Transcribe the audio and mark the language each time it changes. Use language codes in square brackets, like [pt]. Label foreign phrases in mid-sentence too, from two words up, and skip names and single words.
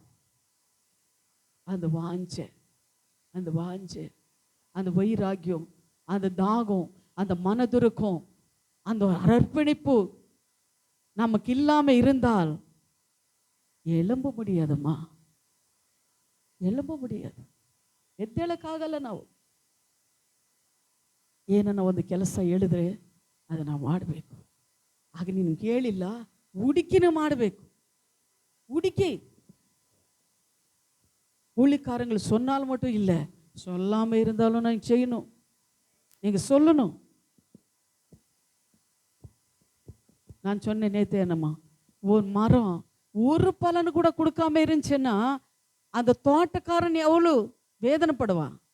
[ta] அந்த வாஞ்சை, அந்த வாஞ்சை, அந்த வைராக்கியம், அந்த தாகம், அந்த மனதுருக்கம், அந்த அர்ப்பணிப்பு நமக்கு இல்லாமல் இருந்தால் எழும்ப முடியாதம்மா, எழும்ப முடியாது. [kn] ಎದ್ದೇಳಕ್ಕಾಗಲ್ಲ ನಾವು. ಏನನ್ನ ಒಂದು ಕೆಲಸ ಹೇಳಿದ್ರೆ ಅದು ನಾವು ಮಾಡಬೇಕು. ಆಗ ನೀನು ಕೇಳಿಲ್ಲ, ಹುಡುಕಿನೇ ಮಾಡಬೇಕು. [ta] ಹುಡುಕி ஊழியக்காரங்கள் சொன்னால் மட்டும் இல்லை, சொல்லாமல் இருந்தாலும் நான் செய்யணும், நீங்கள் சொல்லணும். நான் சொன்னேன் நேற்று, என்னம்மா, ஒரு மரம் ஒரு பலன் கூட கொடுக்காம இருந்துச்சுன்னா அந்த தோட்டக்காரன் எவ்வளோ வேதனைப்படுவான்.